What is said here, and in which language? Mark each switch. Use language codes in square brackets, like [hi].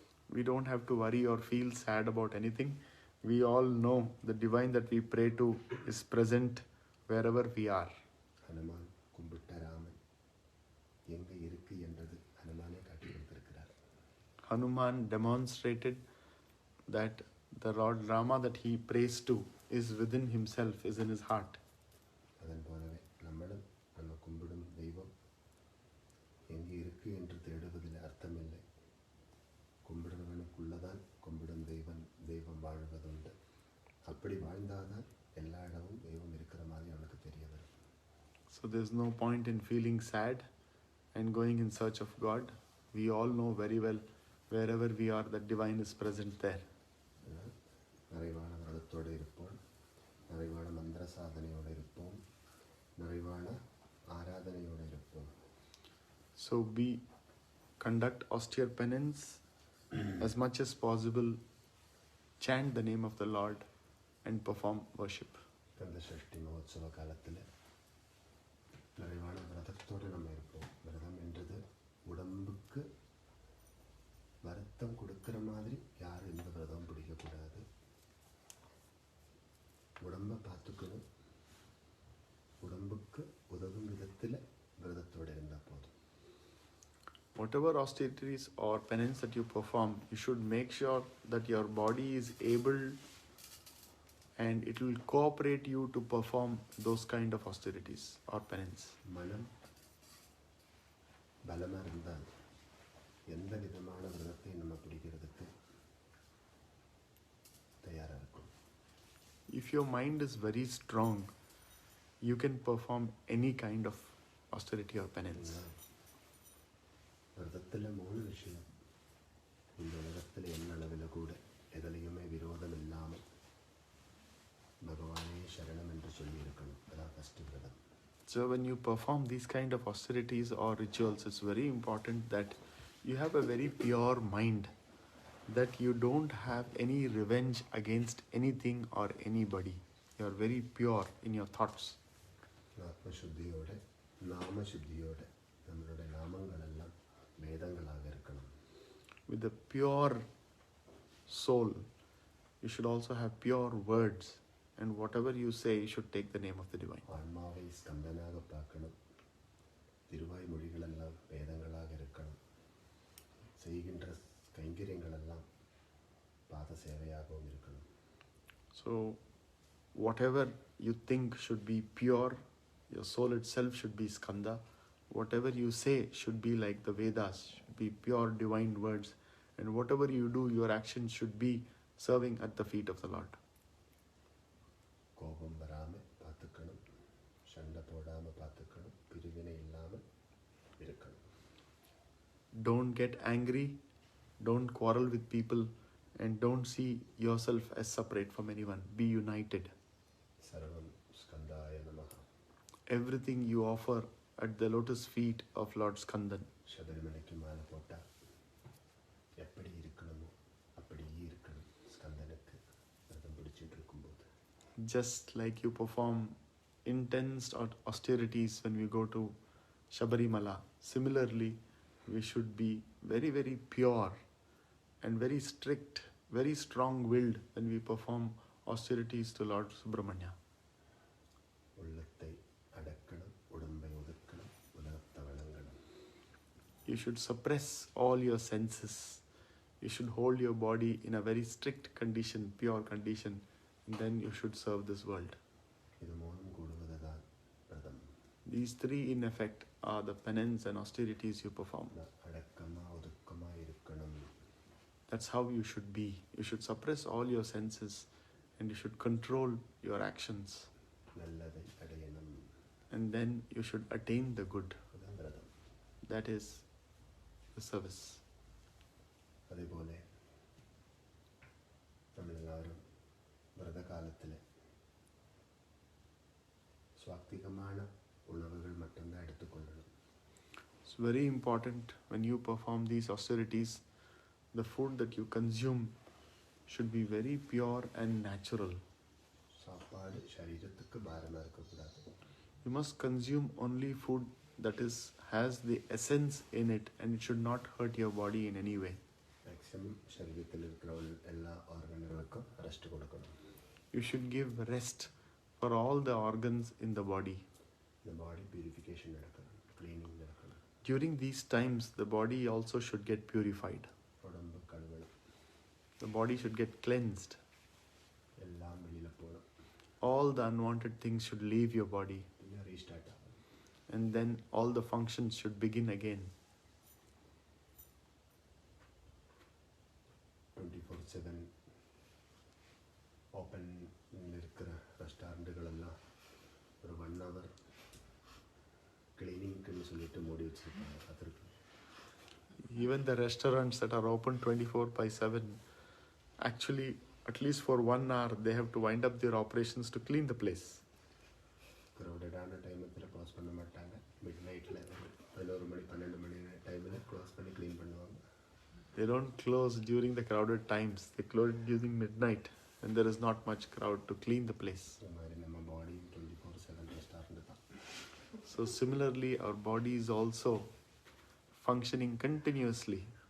[en] We don't have to worry or feel sad about anything. We all know the divine that we pray to is present wherever we are. [ta] Hanuman கும்பிட்ட ராமன் எங்கே இருக்கு என்றது ஹனுமானே காட்டி கொடுத்திருக்கிறார். [en] Hanuman demonstrated that the Lord Rama that he prays to is within himself, is in his heart. [ta] அதன் போலவே நம்மளும் நம்ம கும்பிடும் தெய்வம் எங்கே இருக்கு என்று தேடுவதில் அர்த்தமில்லை. கும்பிடுவனுக்குள்ளதான் கும்பிடும் தெய்வம் வாழ்வதுண்டு. அப்படி வாழ்ந்தாதான் எல்லா இடமும் தெய்வம் இருக்கிற மாதிரி அவனுக்கு தெரிய வரும். [en] So there's no point in feeling sad and going in search of God. We all know very well wherever we are that divine is present there. [ta] நிறைவான விரதத்தோடு இருப்போம், நிறைவான மந்திர சாதனையோடு இருப்போம், நிறைவான ஆராதனையோடு இருப்போம். [en] So we conduct austere penance as much as possible, chant the name of the Lord and perform worship. [ta] Kanda Sashti மகோத்சவ காலத்தில் நிறைவான விரதத்தோடு நம்ம இருப்போம். விரதம் என்றது உடம்புக்கு வருத்தம் கொடுக்கிற மாதிரி யாரும் எந்த விரதம் பிடிக்கக்கூடாது. உடம்பை பார்த்துக்கணும், உடம்புக்கு உதவும் விதத்தில் விரதத்தோடு இருந்தால் போதும். [en] Whatever austerities or penance that you perform, you should make sure that your body is able and it will cooperate you to perform those kind of austerities or penance. [ta] மனம் பலமாக இருந்தால் எந்த விதமான விரதத்தை நம்ம பிடிக்கிறதுக்கு தயாராக இருக்கும். [en] If your mind is very strong, you can perform any kind of austerity or penance. [ta] விரதத்தில் 3 விஷயம். இந்த உலகத்தில் என்ன அளவில் கூட எதிலையுமே விரோதம் இல்லாமல் பகவானே சரணம் என்று சொல்லி இருக்கணும். அதான் ஃபஸ்ட்டு விரதம். [en] So when you perform these kind of austerities or rituals, it's very important that you have a very pure mind, that you don't have any revenge against anything or anybody. You are very pure in your thoughts. [ta] ஆத்மசுத்தியோட நாமசுத்தியோட நம்மளுடைய நாமங்கள் எல்லாம் வேதங்களாக இருக்கணும். [en] With a pure soul, you should also have pure words, and whatever you say, you should take the name of the divine. [ta] ஆன்மாவை ஸ்கந்தனாக பார்க்கணும். திருவாய் மொழிகள் எல்லாம் வேதங்களாக இருக்கணும். செய்கின்ற கைங்கரியங்கள் எல்லாம் பாத சேவையாகவும் இருக்கணும். [en] So whatever you think should be pure, your soul itself should be Skandha. Whatever you say should be like the Vedas, should be pure divine words, and whatever you do, your actions should be serving at the feet of the Lord. [ta] கோபம் வராமல் பார்த்துக்கணும், சண்டை போடாமல் பார்த்துக்கணும், பிரிவினை இல்லாமல் இருக்கணும். [en] Don't get angry, don't quarrel with people, and don't see yourself as separate from anyone. Be united. [sa] சர்வம் ஸ்கந்தாய நமஹ. [en] Everything you offer at the lotus feet of Lord Skandhan. [ta] சபரிமலைக்கு மாலை போட்டால் எப்படி இருக்கணுமோ அப்படியே இருக்கணும். ஸ்கந்தனுக்கு விரதம் பிடிச்சிட்டு இருக்கும்போது [en] Just like you perform intense austerities when we go to Shabarimala, similarly we should be very, very pure and very strict, very strong-willed when we perform austerities to Lord Subramanya. [ta] உள்ளத்தை அடக்கணும், உடம்பை ஒதுக்கணும், உலகத்தை வணங்கணும். [en] You should suppress all your senses. You should hold your body in a very strict condition, pure condition, and then you should serve this world. [ta] இது மூணும் கூடுவது தான் விரதம். [en] These 3 in effect are the penance and austerities you perform. [ta] அடக்கமாக ஒதுக்கமாக இருக்கணும். [en] That's how you should be. You should suppress all your senses and you should control your actions. [ta] நல்லதை அடையணும். [en] And then you should attain the good. [ta] அதுதான் விரதம். [en] That is the service. [ta] அதேபோல நம்ம எல்லாரும் விரத காலத்தில் சுவாத்திகமான உணவுகள் மட்டும்தான் எடுத்துக்கொள்ளணும். [en] It's very important when you perform these austerities, the food that you consume should be very pure and natural. [ta] சாப்பாடு சரீரத்துக்கு பாரமாக இருக்கக்கூடாது. [en] You must consume only food that has the essence in it, and it should not hurt your body in any way. [ml] Maximum ശരീരത്തിൽ എല്ലാ ഓർഗനുകൾക്കും rest കൊടുക്കണം. [en] You should give rest for all the organs in the body. The body purification [ml] നടക്കണം, cleaning നടക്കണം. [en] During these times, the body also should get purified. [ml] ഉടമ്പ് കഴുകണം, [en] The body should get cleansed. [ml] എല്ലാം വെളിയിൽ പോകണം. [en] All the unwanted things should leave your body. [ml] പിന്നെ restart ആവണം. [en] And then all the functions should begin again. [ta] 24/7 open இருக்கிற ரெஸ்டாரண்ட்டுகளெல்லாம் ஒரு 1 hour கிளீனிங்க்குன்னு சொல்லிட்டு மூடி வச்சுருப்பாங்க, பார்த்துருக்கேன். [en] Even the restaurants that are open 24/7, actually, at least for 1 hour, they have to wind up their operations to clean the place. [ta] க்ரௌடடான டைமத்தில் close பண்ண மாட்டாங்க. Mid நைட்டில் 11 மணி 12 மணி டைமில் க்ளோஸ் பண்ணி க்ளீன் பண்ணுவாங்க. [en] They don't close during the crowded times. They close during midnight when there is not much crowd to clean the place. [ta] இந்த மாதிரி நம்ம பாடி 24/7 restaurant தான். [en] So similarly, our body is also functioning continuously.